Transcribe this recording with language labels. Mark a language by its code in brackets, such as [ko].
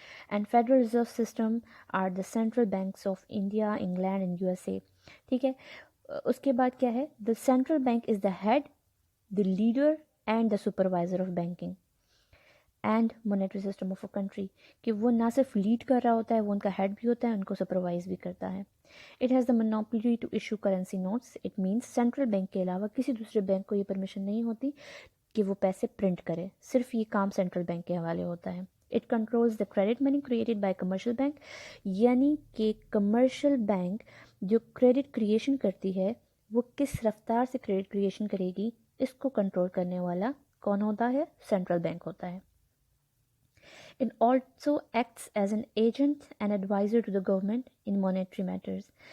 [en] And federal reserve system are the central banks of India, England and U S A. [ur] ٹھیک ہے. اس کے بعد کیا ہے؟ [en] The central bank is the head, the leader and the supervisor of banking and monetary system of a country. [ur] کہ وہ نہ صرف لیڈ کر رہا ہوتا ہے، وہ ان کا ہیڈ بھی ہوتا ہے، ان کو سپروائز بھی کرتا ہے. [en] It has the monopoly to issue currency notes. It means [ur] central bank کے علاوہ کسی دوسرے بینک کو یہ پرمیشن نہیں ہوتی کہ وہ پیسے پرنٹ کرے. صرف یہ کام سینٹرل بینک کے حوالے ہوتا ہے. [en] It controls the credit money created by commercial bank. [ur] یعنی کہ کمرشل بینک جو کریڈٹ کریشن کرتی ہے وہ کس رفتار سے کریڈٹ کریشن کرے گی، اس کو کنٹرول کرنے والا کون ہوتا ہے؟ سینٹرل بینک ہوتا ہے. [en] It also acts as an agent and advisor to the government in monetary matters.